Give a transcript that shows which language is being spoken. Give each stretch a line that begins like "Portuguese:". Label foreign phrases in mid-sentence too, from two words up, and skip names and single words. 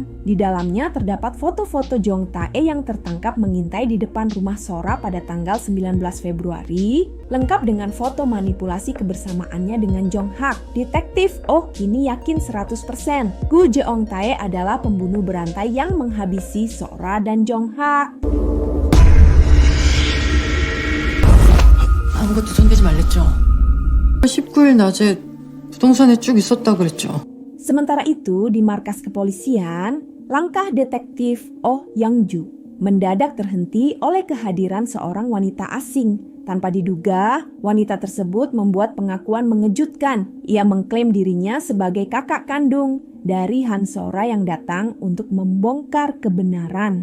Indonesian: Di dalamnya terdapat foto-foto Jeong Tae yang tertangkap mengintai di depan rumah Sora pada tanggal 19 Februari, lengkap dengan foto manipulasi kebersamaannya dengan Jong Hak. Detektif Oh kini yakin 100% Gu Jeong Tae adalah pembunuh berantai yang menghabisi Sora dan Jong Hak.
Korean: 아무것도 손대지 말랬죠. 19일 낮에 부동산에 쭉 있었다 그랬죠.
Indonesian: Sementara itu, di markas kepolisian, langkah detektif Oh Yang-ju mendadak terhenti oleh kehadiran seorang wanita asing. Tanpa diduga, wanita tersebut membuat pengakuan mengejutkan. Ia mengklaim dirinya sebagai kakak kandung dari Han Sora yang datang untuk membongkar kebenaran.